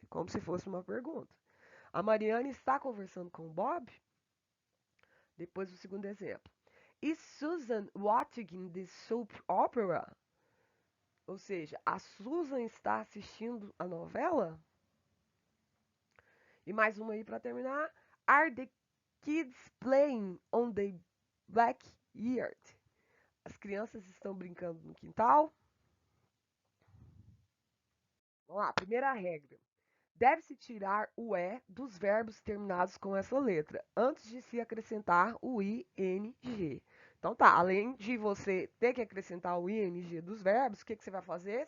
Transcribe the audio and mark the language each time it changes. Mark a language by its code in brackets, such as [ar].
[pt] Como se fosse uma pergunta. A Marianne está conversando com o Bob? Depois o segundo exemplo. [en] Is Susan watching the soap opera? [pt] Ou seja, a Susan está assistindo a novela? E mais uma aí para terminar. [en] Are the kids playing on the backyard? [pt] As crianças estão brincando no quintal? Vamos lá, primeira regra. Deve-se tirar o E dos verbos terminados com essa letra, antes de se acrescentar o ING. Então tá, além de você ter que acrescentar o ING dos verbos, o que você vai fazer?